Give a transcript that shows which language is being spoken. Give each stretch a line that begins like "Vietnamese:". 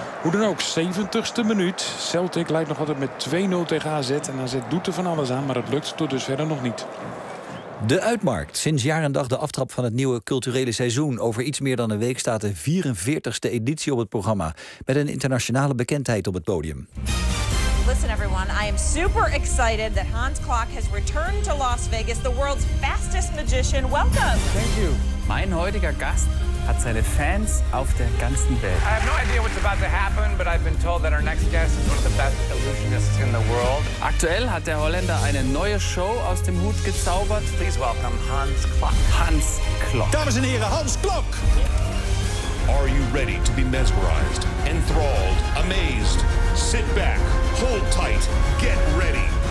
Dutch: Hoe dan ook, 70ste minuut. Celtic lijkt nog altijd met 2-0 tegen AZ. En AZ doet er van alles aan, maar het lukt tot dusver nog niet. De Uitmarkt. Sinds jaar en dag de aftrap van het nieuwe culturele seizoen. Over iets meer dan een week staat de 44ste editie op het programma. Met een internationale bekendheid op het podium.
English: Listen, everyone, I am super excited that Hans Klok has returned to Las Vegas, the world's fastest magician. Welcome! Thank you.
German: Mijn heutiger Gast hat seine Fans auf der ganzen Welt.
English: I have no idea what's about to happen, but I've been told that our next guest is one of the best illusionists in the world.
German: Aktuell hat der Holländer eine neue Show aus dem Hut gezaubert.
English: Please welcome Hans Klok. Hans Klok.
Dutch: Dames en heren, Hans Klok!
English: Are you ready to be mesmerized, enthralled, amazed? Sit back, hold tight, get ready.